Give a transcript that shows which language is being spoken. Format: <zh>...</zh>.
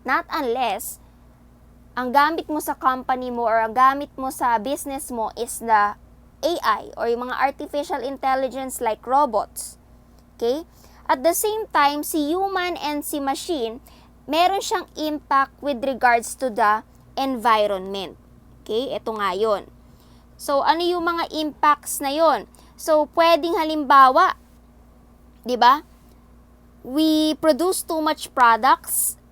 <en>Not unless,</en> <tl>ang gamit mo sa</tl> <en>company mo or ang gamit mo sa business mo is the AI or</en> <tl>yung mga</tl> <en>artificial intelligence like robots. Okay? At the same time, si human and si machine,</en> <tl>meron siyang</tl> <en>impact with regards to the environment.</en> <tl>Okay? Ito nga yun. So, ano yung mga impacts na yun? So, pwedeng halimbawa, di ba?</tl> <en>We produce too much products.</en>